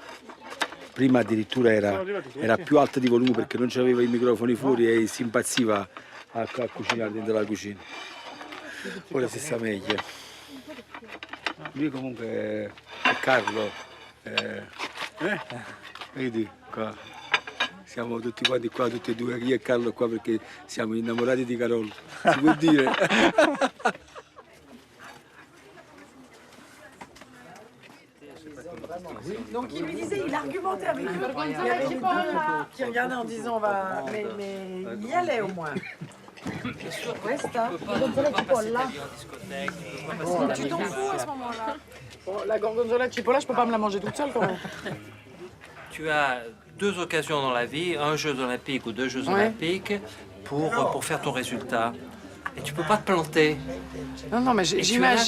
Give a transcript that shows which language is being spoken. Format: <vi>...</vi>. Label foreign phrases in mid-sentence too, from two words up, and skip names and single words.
<it>Prima addirittura era più alta di volume perché non c'aveva i microfoni fuori e si impazziva a cucinare dentro la cucina. Ora si sta meglio. Lui comunque è Carlo. Vedi qua. Siamo tutti quanti qua, tutti e due, io e Carlo qua perché siamo innamorati di Carol. Si può dire?</it> <fr>Donc il lui disait, il argumentait avec eux. Il y avait les deux qui regardaient en disant, on va... mais il y allait au moins.</fr> <it>Questa? Gorgonzola e cipolla?</it> <fr>Oh, tu t'en fous à ce moment-là. Bon, la gorgonzola de cipolla, je peux pas me la manger toute seule quand même. Tu as 2 occasions dans la vie, un Jeux olympiques ou 2 Jeux olympiques, pour faire ton résultat. Et tu peux pas te planter. Non, mais j'imagine.</fr>